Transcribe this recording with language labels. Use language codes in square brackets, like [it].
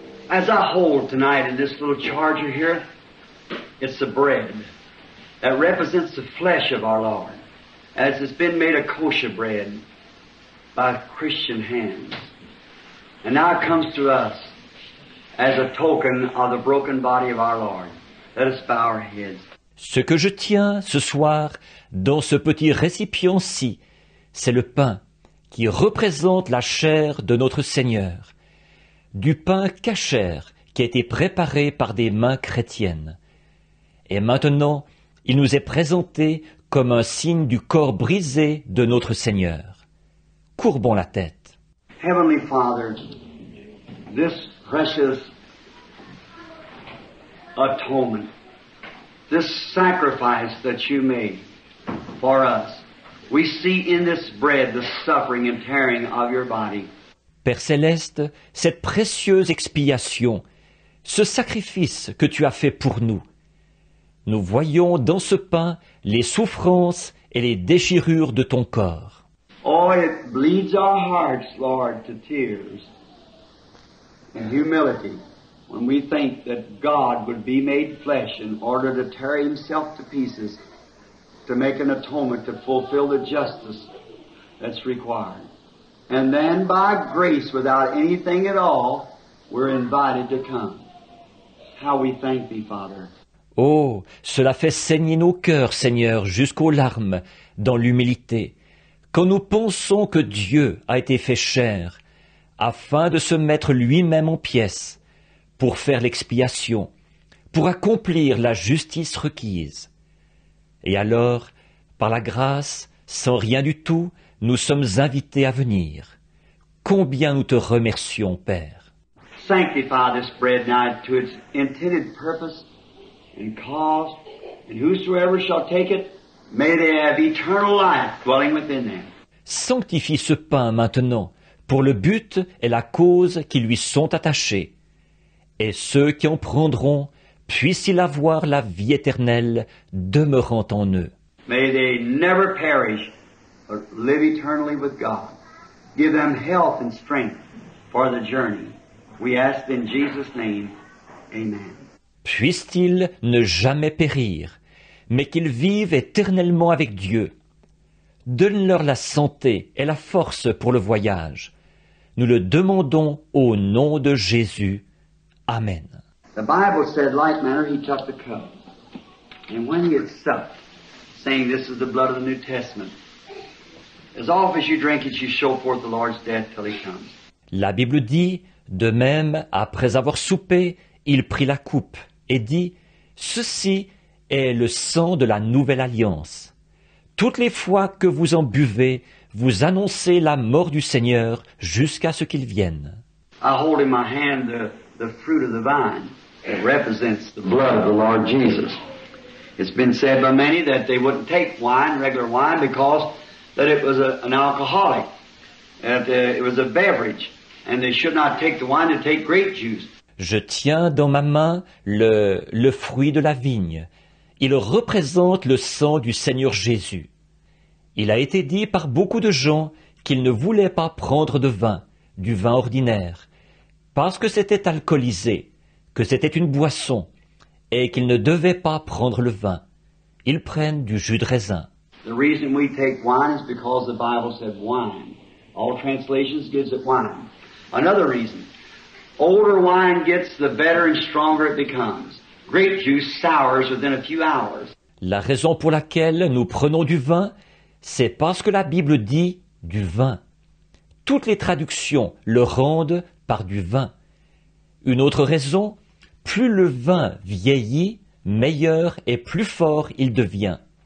[en] As I hold tonight in this little charger here, it's the bread that represents the flesh of our Lord, as it's been made a kosher bread by Christian hands. And now it comes to us as a token of the broken body of our Lord. Let us bow our heads. [fr] Ce que je tiens ce soir dans ce petit récipient-ci, c'est le pain qui représente la chair de notre Seigneur, du pain cachère qui a été préparé par des mains chrétiennes. Et maintenant, il nous est présenté comme un signe du corps brisé de notre Seigneur. Courbons la tête. [en] Heavenly Father, this precious atonement, this sacrifice that you made for us, we see in this bread the suffering and tearing of your body. [fr] Père céleste, cette précieuse expiation, ce sacrifice que tu as fait pour nous, nous voyons dans ce pain les souffrances et les déchirures de ton corps. [en] Oh, it bleeds our hearts, Lord, to tears and humility when we think that God would be made flesh in order to tear himself to pieces to make an atonement to fulfill the justice that's required. And then by grace, without anything at all, we're invited to come. How we thank thee, Father. [fr] Oh, cela fait saigner nos cœurs, Seigneur, jusqu'aux larmes, dans l'humilité, quand nous pensons que Dieu a été fait chair, afin de se mettre lui-même en pièces, pour faire l'expiation, pour accomplir la justice requise. Et alors, par la grâce, sans rien du tout, nous sommes invités à venir. Combien nous te remercions, Père. [en] Sanctify this bread now to its intended purpose and cause, and whosoever shall take it, may they have eternal life dwelling within them. [fr] Sanctifie ce pain maintenant, pour le but et la cause qui lui sont attachés. Et ceux qui en prendront, puissent-ils avoir la vie éternelle demeurant en eux. [en] May they never perish, but live eternally with God. Give them health and strength for the journey. We ask in Jesus' name, amen. [fr] Puissent-ils ne jamais périr, mais qu'ils vivent éternellement avec Dieu. Donne-leur la santé et la force pour le voyage. Nous le demandons au nom de Jésus. Amen. [en] The Bible said, like manner, he took the cup. And when he had supped, saying, this is the blood of the New Testament, as oft as you drink it, you show forth the Lord's death till he comes. [fr] La Bible dit, de même, après avoir soupé, il prit la coupe et dit, ceci est le sang de la nouvelle alliance. Toutes les fois que vous en buvez, vous annoncez la mort du Seigneur jusqu'à ce qu'il vienne. [en] I hold in my hand the fruit of the vine that represents the blood of the Lord Jesus. It's been said by many that they wouldn't take wine, regular wine, because that it was an alcoholic, that it was a beverage, and they should not take the wine to take grape juice. [fr] Je tiens dans ma main le fruit de la vigne. Il représente le sang du Seigneur Jésus. Il a été dit par beaucoup de gens qu'ils ne voulaient pas prendre de vin, du vin ordinaire, parce que c'était alcoolisé, que c'était une boisson, et qu'ils ne devaient pas prendre le vin. Ils prennent du jus de raisin. [en] The reason we take wine is because the Bible said wine. All translations gives it wine. Another reason, older wine gets, the better and stronger it becomes. Grape juice sours within a few hours. [fr] La raison pour laquelle nous prenons du vin, c'est parce que la Bible dit du vin. Toutes les traductions le rendent par du vin. Une autre raison, plus le vin vieillit, meilleur et plus fort il devient.